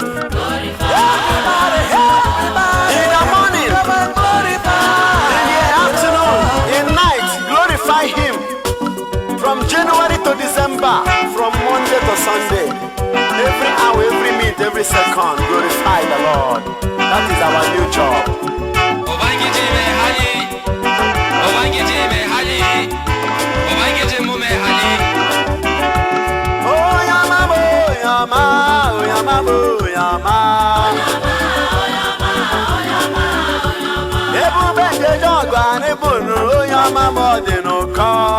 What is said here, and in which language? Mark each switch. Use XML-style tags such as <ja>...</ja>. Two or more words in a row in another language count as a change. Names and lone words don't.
<en>Everybody, everybody. In the morning. Glorify. In the afternoon. In night. Glorify him. From January to December. From Monday to Sunday. Every hour, every minute, every second. Glorify the Lord. That is our new job.</en> <ha>Ubangiji mai hali. Ubangiji mai hali, Ubangiji mu mai hali.</ha> <ig>Onye ọma m, onye ọma, onye ọma m, onye ọma. Ebube nke Jọgụ anyị bụrụ onye ọma m, ọ dị n'ụkọ.</ig>